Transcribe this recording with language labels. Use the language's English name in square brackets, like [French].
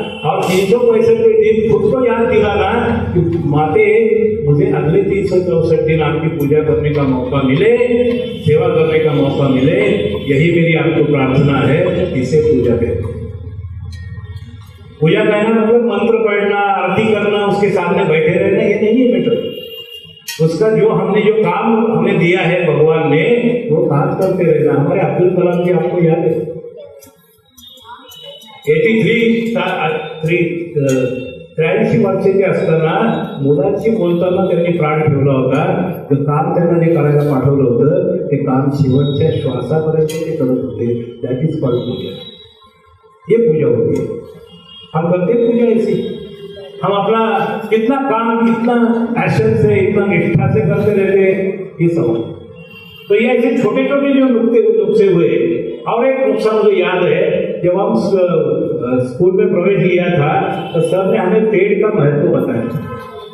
[Hindi] और 365 दिन खुद को याद दिलाना कि माते मुझे अगले 364 दिन आपकी पूजा करने का मौका मिले, सेवा करने का मौका मिले, यही मेरी आपको प्रार्थना है। इसे पूजा कहते हैं। पूजा कहना मतलब मंत्र पढ़ना, आरती करना, उसके सामने बैठे रहना, ये नहीं है बेटा। उसका जो हमने जो काम हमें दिया है भगवान ने, वो काम करते रहना। हमारे अब्दुल कलाम जी आपको याद है [Marathi] 83 वर्षाचे असताना मुलांशी बोलताना त्यांनी प्राण ठेवला होता, ते काम त्यांना जे करायला पाठवलं होतं ते काम शेवटच्या श्वासापर्यंत ते करत होते। [English] That is called puja. [Hindi] ये पूजा होती है। हम करते पूजा ऐसी, हम अपना कितना काम कितना पैशन से इतना निष्ठा से करते रहते ये समझ। तो ये ऐसे छोटे छोटे जो नुक्से हुए। और एक नुकसान मुझे याद है, जब हम स्कूल में प्रवेश लिया था तो सर ने हमें पेड़ का महत्व बताया।